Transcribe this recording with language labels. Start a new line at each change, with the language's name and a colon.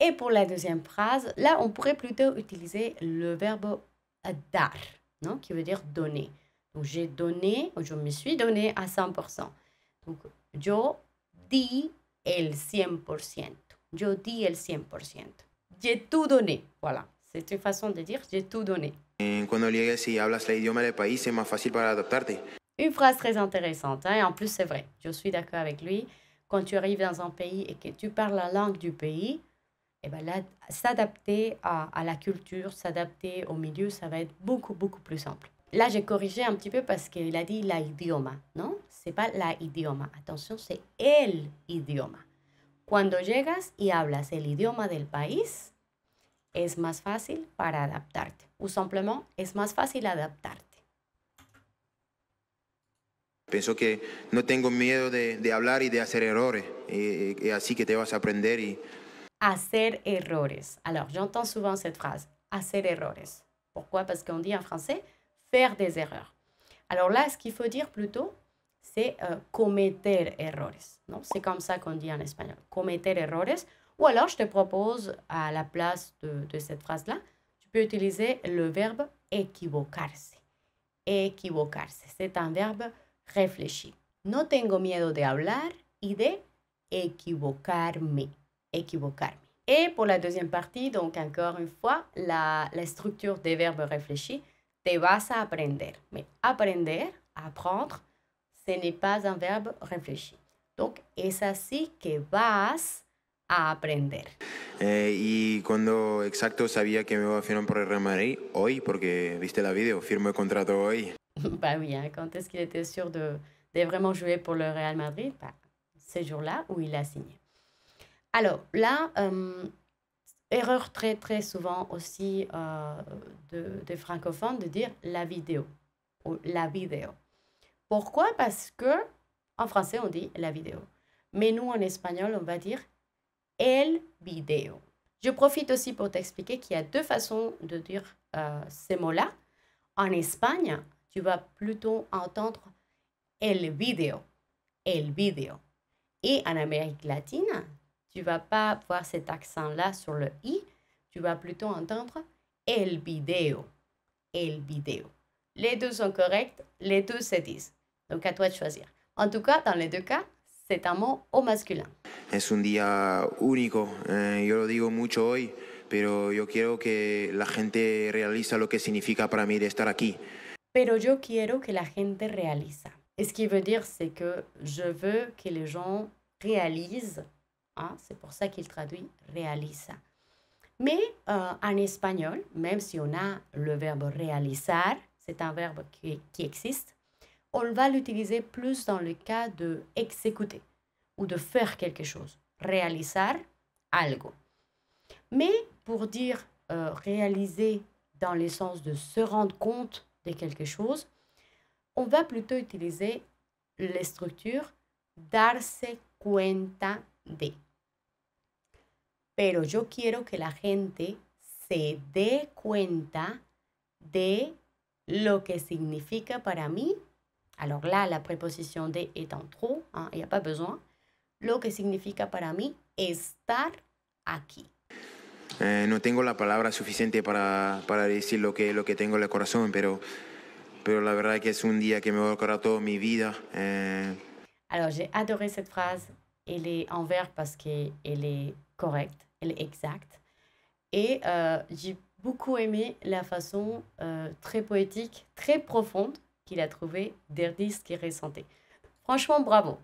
French: Et pour la deuxième phrase, là, on pourrait plutôt utiliser le verbe dar, non? Qui veut dire donner. Donc, j'ai donné, je me suis donné à 100%.
Spanish: Donc, yo di el 100%. Yo di el 100%.
French: J'ai tout donné. Voilà. C'est une façon de dire j'ai tout donné.
Spanish: Cuando llegues y hablas el idioma del país, es más fácil para adaptarte.
French: Une phrase très intéressante. Hein? Et en plus, c'est vrai. Je suis d'accord avec lui. Quand tu arrives dans un pays et que tu parles la langue du pays, et ben là, s'adapter à la culture, s'adapter au milieu, ça va être beaucoup, beaucoup plus simple. Là, j'ai corrigé un petit peu parce qu'il a dit
Spanish: la idioma,
French: non? C'est pas
Spanish: la idioma.
French: Attention, c'est
Spanish: el idioma. Cuando llegas y hablas el idioma del país, es más fácil para adaptarte. O simplement, es más fácil adaptarte. Pienso que no tengo miedo de hablar y de hacer errores. Y así que te vas a aprender y... Hacer errores.
French: Alors, j'entends souvent cette phrase,
Spanish: hacer errores.
French: Pourquoi? Parce qu'on dit en français, faire des erreurs. Alors là, ce qu'il faut dire plutôt, c'est
Spanish: cometer errores.
French: Non? C'est comme ça qu'on dit en espagnol,
Spanish: cometer errores.
French: Ou alors, je te propose, à la place de cette phrase-là, tu peux utiliser le verbe equivocarse. Equivocarse, c'est un verbe réfléchi.
Spanish: No tengo miedo de hablar y de equivocarme. Equivocarme.
French: Et pour la deuxième partie, donc encore une fois, la structure des verbes réfléchis,
Spanish: te vas a aprender.
French: Mais aprender, apprendre, ce n'est pas un verbe réfléchi.
Spanish: Donc, es así que vas a aprender. Y cuando exacto sabía que me iba a firmar por el Real Madrid, hoy, porque viste la vidéo, firmo el contrato hoy.
French: Bah oui, hein, quand est-ce qu'il était sûr de vraiment jouer pour le Real Madrid? Bah, ce jour-là où il a signé. Alors là, erreur très très souvent aussi de francophones de dire la vidéo ou la vidéo. Pourquoi? Parce que en français on dit la vidéo, mais nous en espagnol on va dire
Spanish: el video.
French: Je profite aussi pour t'expliquer qu'il y a deux façons de dire ces mots-là. En Espagne, tu vas plutôt entendre
Spanish: el video, el video.
French: Et en Amérique latine, tu ne vas pas voir cet accent-là sur le i, tu vas plutôt entendre
Spanish: el video, el video.
French: Les deux sont corrects, les deux se disent. Donc à toi de choisir. En tout cas, dans les deux cas, c'est un mot au masculin.
Spanish: Es un día único, yo lo digo mucho hoy, pero yo quiero que la gente realiza lo que significa para mí de estar aquí. Pero yo quiero que la gente realiza.
French: Et ce qui veut dire, c'est que je veux que les gens réalisent. Hein, c'est pour ça qu'il traduit realiza. Mais en espagnol, même si on a le verbe realizar, c'est un verbe qui existe, on va l'utiliser plus dans le cas de exécuter ou de faire quelque chose.
Spanish: Realizar algo.
French: Mais pour dire réaliser dans le sens de se rendre compte de quelque chose, on va plutôt utiliser les structures
Spanish: darse cuenta de. Pero yo quiero que la gente se dé cuenta de lo que significa para mí.
French: Alors là, la préposition de est en trop, il n'y a pas besoin.
Spanish: Lo que significa para mí estar aquí. No tengo la palabra suficiente para decir lo que tengo en el corazón, pero la verdad que es un día que me va a recordar toda mi vida.
French: Alors, j'ai adoré cette phrase. Elle est en vers parce qu'elle est correcte, elle est exacte. Et j'ai beaucoup aimé la façon très poétique, très profonde qu'il a trouvé de dire ce qu'il ressentait. Franchement, bravo.